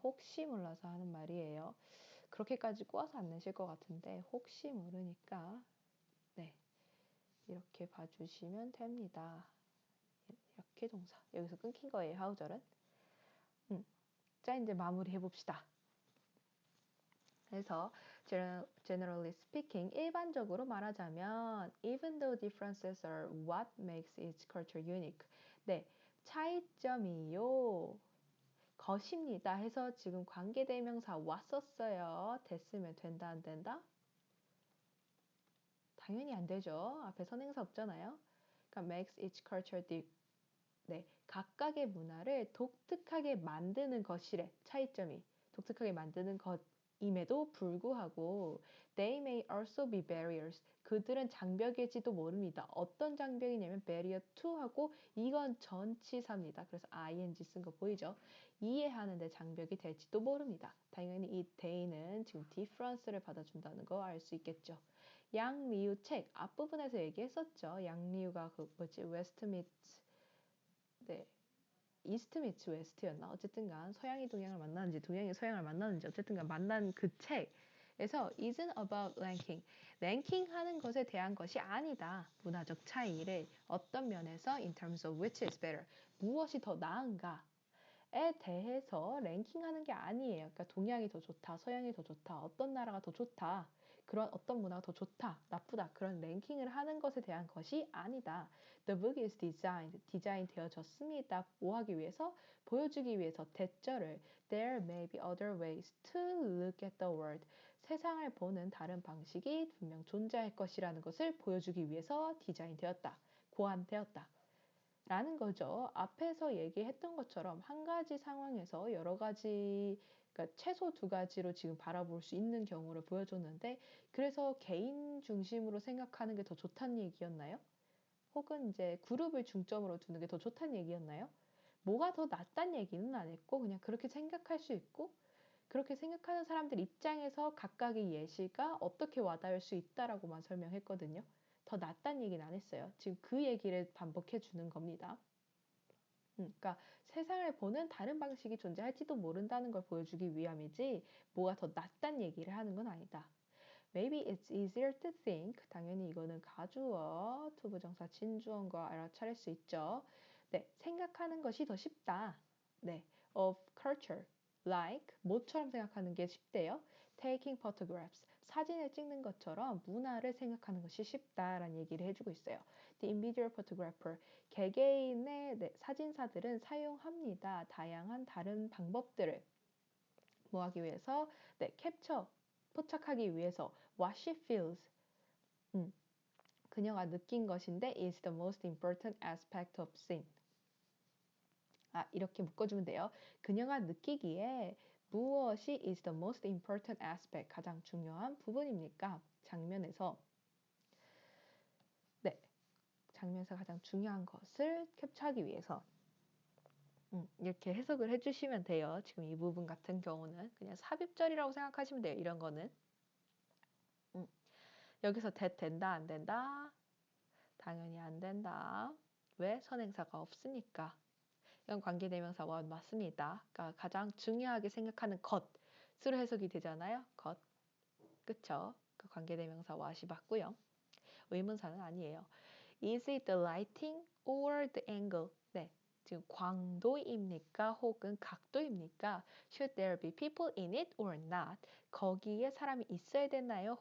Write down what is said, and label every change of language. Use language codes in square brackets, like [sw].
[ko] 혹시 몰라서 하는 말이에요. 그렇게까지 꼬아서 안 내실 것 같은데 혹시 모르니까 네, 이렇게 봐주시면 됩니다. 이렇게 동사. 여기서 끊긴 거예요. 하우절은. 자, 이제 마무리 해봅시다. 그래서 [en] generally speaking [ko] 일반적으로 말하자면 [en] even though differences are what makes each culture unique. [ko] 네, 차이점이요. 것입니다 해서 지금 관계대명사 왔었어요. 됐으면 된다 안 된다? 당연히 안 되죠. 앞에 선행사 없잖아요. 그러니까 [en] makes each culture [ko] 네, 각각의 문화를 독특하게 만드는 것이래. 차이점이 독특하게 만드는 것 임에도 불구하고 [en] they may also be barriers. [ko] 그들은 장벽일지도 모릅니다. 어떤 장벽이냐면 [en] barrier to [ko] 하고 이건 전치사입니다. 그래서 ing 쓴 거 보이죠? 이해하는데 장벽이 될지도 모릅니다. 당연히 이 they는 지금 difference를 받아준다는 거 알 수 있겠죠. 양리우 책 앞부분에서 얘기했었죠. 양리우가 그 뭐지 웨스트미트 네. 이스트 미츠 웨스트였나? 어쨌든간 서양이 동양을 만나는지 동양이 서양을 만나는지 어쨌든간 만난 그 책에서 [en] isn't about ranking. [ko] 랭킹하는 것에 대한 것이 아니다. 문화적 차이를 어떤 면에서 [en] in terms of which is better. [ko] 무엇이 더 나은가? 에 대해서 랭킹하는 게 아니에요. 그러니까 동양이 더 좋다, 서양이 더 좋다, 어떤 나라가 더 좋다, 그런 어떤 문화가 더 좋다, 나쁘다 그런 랭킹을 하는 것에 대한 것이 아니다. [en] The book is designed, [ko] 디자인 되어졌습니다. 뭐 하기 위해서? 보여주기 위해서 대절을 [en] There may be other ways to look at the world. [ko] 세상을 보는 다른 방식이 분명 존재할 것이라는 것을 보여주기 위해서 디자인되었다, 고안되었다. 라는 거죠. 앞에서 얘기했던 것처럼 한 가지 상황에서 여러 가지, 그러니까 최소 두 가지로 지금 바라볼 수 있는 경우를 보여줬는데, 그래서 개인 중심으로 생각하는 게 더 좋다는 얘기였나요? 혹은 이제 그룹을 중점으로 두는 게 더 좋다는 얘기였나요? 뭐가 더 낫다는 얘기는 안 했고, 그냥 그렇게 생각할 수 있고, 그렇게 생각하는 사람들 입장에서 각각의 예시가 어떻게 와닿을 수 있다라고만 설명했거든요. 더 낫다는 얘기는 안 했어요. 지금 그 얘기를 반복해 주는 겁니다. 그러니까 세상을 보는 다른 방식이 존재할지도 모른다는 걸 보여주기 위함이지 뭐가 더 낫다는 얘기를 하는 건 아니다. [en] Maybe it's easier to think. [ko] 당연히 이거는 가주어, 투부정사 진주어과 알아차릴 수 있죠. 네, 생각하는 것이 더 쉽다. [en] 네, of culture. [ko] Like, 뭐처럼 생각하는 게 쉽대요. [en] Taking photographs. [ko] 사진을 찍는 것처럼 문화를 생각하는 것이 쉽다라는 얘기를 해주고 있어요. [en] The individual photographer. [ko] 개개인의 사진사들은 사용합니다. 다양한 다른 방법들을 뭐 하기 위해서? 네, 캡처, 포착하기 위해서 [en] what she feels. [ko] 그녀가 느낀 것인데 [en] is the most important aspect of scene. [ko] 이렇게 묶어주면 돼요. 그녀가 느끼기에 무엇이 [en] is the most important aspect, [ko] 가장 중요한 부분입니까? 장면에서. 네, 장면에서 가장 중요한 것을 캡처하기 위해서. 이렇게 해석을 해주시면 돼요. 지금 이 부분 같은 경우는 그냥 삽입절이라고 생각하시면 돼요. 이런 거는. 여기서 that 된다 안 된다? 당연히 안 된다. 왜? 선행사가 없으니까. 이건 관계대명사 원 맞습니다. 그러니까 가장 중요하게 생각하는 것으로 해석이 되잖아요. 것. 그쵸? 그 관계대명사 what이 맞고요. 의문사는 아니에요. [en] Is it the lighting or the angle? [ko] 네. 지금 광도입니까? 혹은 각도입니까? [en] Should there be people in it or not? [ko] 거기에 사람이 있어야 되나요?